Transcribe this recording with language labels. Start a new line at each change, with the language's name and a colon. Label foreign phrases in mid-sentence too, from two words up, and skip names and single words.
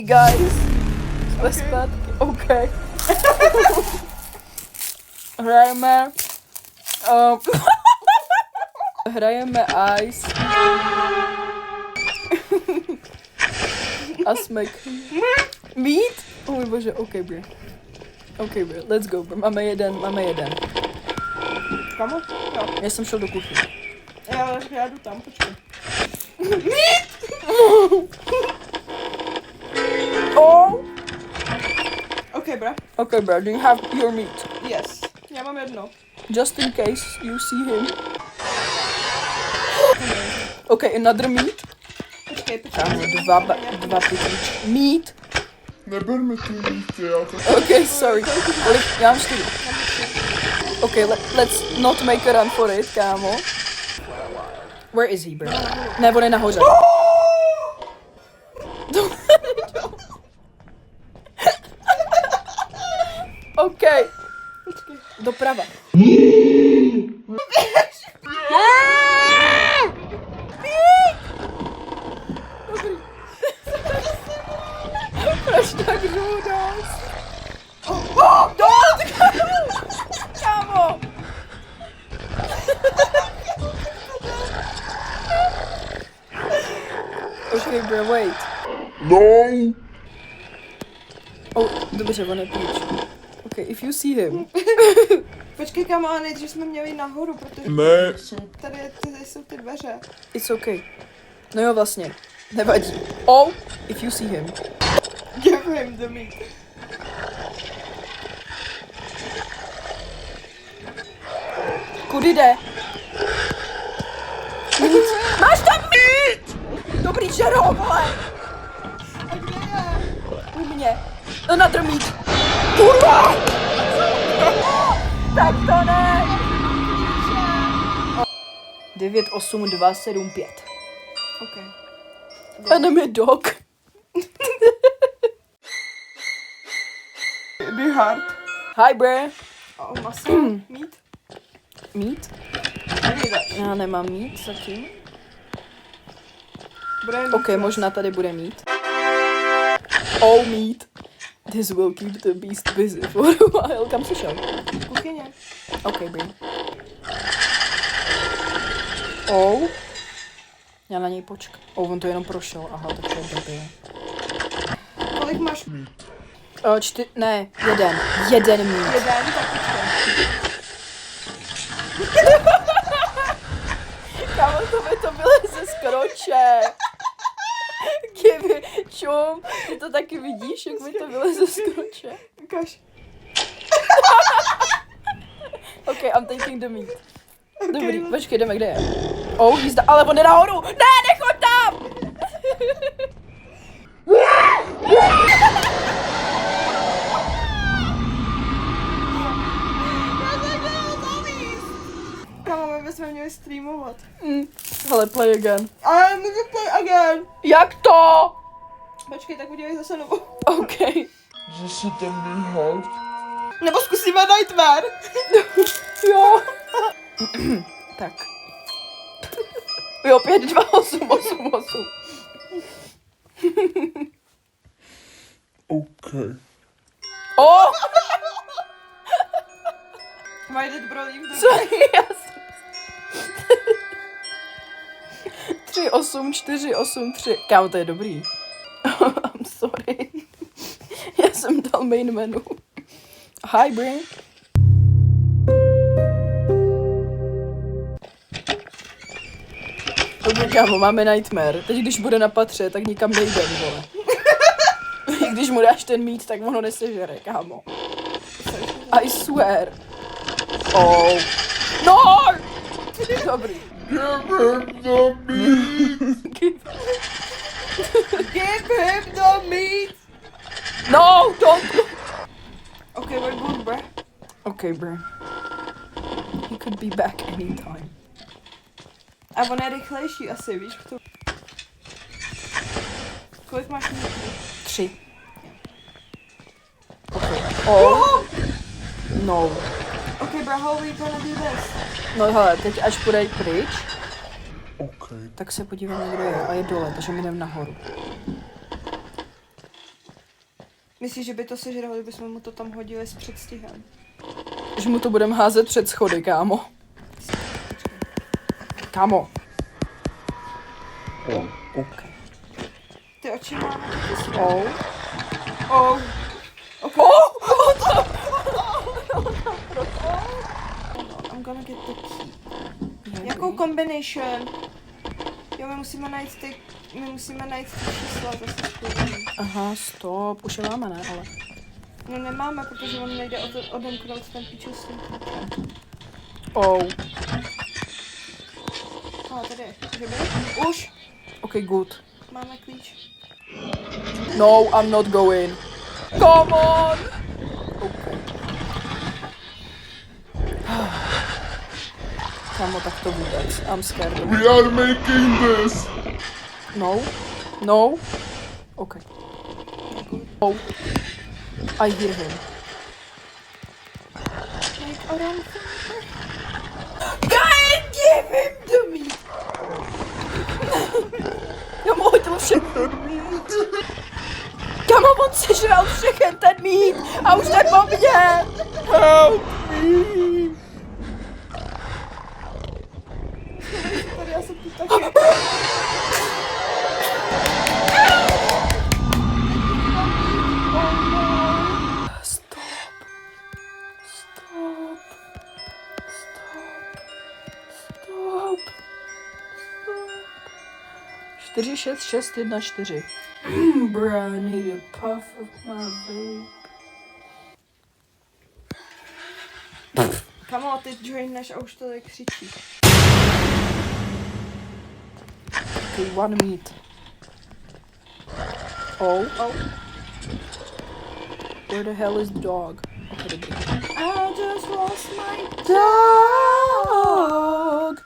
English: Guys,
Czech: jsme zpátky, OK. Hrajeme... hrajeme Ice. A jsme... Meat? Oh můj bože,
English: OK, bro. OK, bro, let's go, bro.
Czech: Máme jeden. Kamo? Jo. Já jsem šel do kuchyně. Já jdu tam, počkej. Oh!
English: OK, bro. OK, bro, do you have your meat? Yes.
Czech: Já mám jedno.
English: Just in case you see him. OK, another meat.
Czech: Počkej. Kámo, dva pytlíčky. Meat. Neber mi ty dítě, já to...
English: OK, sorry.
Czech: Kolik? Já mám 4.
English: OK, let's not make a run for it, kámo. Where is he, bro?
Czech: Ne, on je nahoře.
English: OK.
Czech: Doprava. Proč tak žůdáš? Kámo!
English: OK, bro, wait. No!
Czech: Oh, dobře, on je pryč.
English: OK, if you see him.
Czech: Počkej, kamo, ale nejdřív jsme měli jít nahoru, protože Ne. tady jsou ty dveře.
English: It's okay.
Czech: No jo, vlastně. Nevadí.
English: Oh, if you see him. Give him the meat.
Czech: Kudy jde? Mít. Máš tam mít! Dobrý žero, vole! A kde je? U mě.
English: Another meat.
Czech: Kurva! Tak to ne! 9, 8, 2, 7, 5.
English: OK. Enemy dog. Be hard. Hi, bro.
Czech: Oh, maso. Meat.
English: Meat?
Czech: Já nemám meat zatím. OK, možná tady bude meat.
English: Oh, meat. This will keep the beast busy for a while.
Czech: Kam jsi šel? Kuchyně.
English: OK, bro. Oh.
Czech: Já na něj počkám. Oh, on to jenom prošel. Aha, tak to je blbě. Kolik máš? Ne, jeden. Jeden meat. Jeden, tak počkej. Kámo, to bylo ze skroče. Kdyby, čum, ty to taky vidíš, jak mi to bylo ze skroče. Ukaž.
English: OK, I'm taking the meat.
Czech: Dobrý, počkej, jdeme, kde je? Oh, jízda, ale on je nahoru! Ne, nechoď tam! Kamo, my bychom měli streamovat. Hele,
English: play again.
Czech: Ale můžu
English: play again.
Czech: Jak to? Počkej, tak udělej zase novou.
English: OK.
Czech: Zase tam běhat. Nebo zkusíme Nightmare. Jo. Tak. Jo, 5, 2, 8, 8, 8.
English: OK. Oh! Why did bro leave the...
Czech: Co je? 3, 8, 4, 8, 3. Kámo, to je dobrý.
English: I'm sorry.
Czech: Já jsem dal
English: main menu. Hi, Bri.
Czech: Dobrý, kámo, máme Nightmare. Teď, když bude na patře, tak nikam nejdem, vole. Když mu dáš ten meat, tak ono nesežere, kámo.
English: I swear. Oh.
Czech: No! Dobrý.
English: Give him the meat. Give him the meat. No, don't. Okay, we're good, bro. Okay, bro. He could be back anytime.
Czech: A on je rychlejší asi, víš, k tomu. Kolik máš minut?
English: 3. Okay. Oh. No. Okay, bro, how we gonna do this?
Czech: No hele, teď až půjde pryč,
English: OK.
Czech: tak se podíváme, kdo je. A je dole, takže my jdeme nahoru. Myslíš, že by to sežral, kdybychom mu to tam hodili s předstihem? Že mu to budeme házet před schody, kámo. Kámo. OK. Ty oči máme taky svý. Oh.
English: Oh. Okay. I'm gonna get the key.
Czech: Jakou combination? Jo, my musíme najít ty čísla zase spolu. Aha, stop. Už je máme, ne? Ale... No nemáme, protože on nejde odemknout ten píču s tím klíčem. Oh. Tady je. Že by? Už
English: OK, good.
Czech: máme klíč.
English: No, I'm not going. Come on!
Czech: OK. Kámo, tak to vůbec.
English: I'm scared. We are making this! No. No. OK. Oh. I hear him. Like around God, give him to me!
Czech: Kámo, hodil všechno. Kámo, on sežral všechen ten mít a už jde po mně.
English: Help me.
Czech: tady, já jsem tu taky.
English: Stop. Stop. Stop. Stop. Stop. 4, 6, 6, 1, 4. Bruh, I need a puff of my vape.
Czech: Kamo, ty joineš a už to tak křičí.
English: Okay, one meat. Oh. Oh. Where the hell is the dog?
Czech: Okay, dobrý.
English: I just lost my Dog!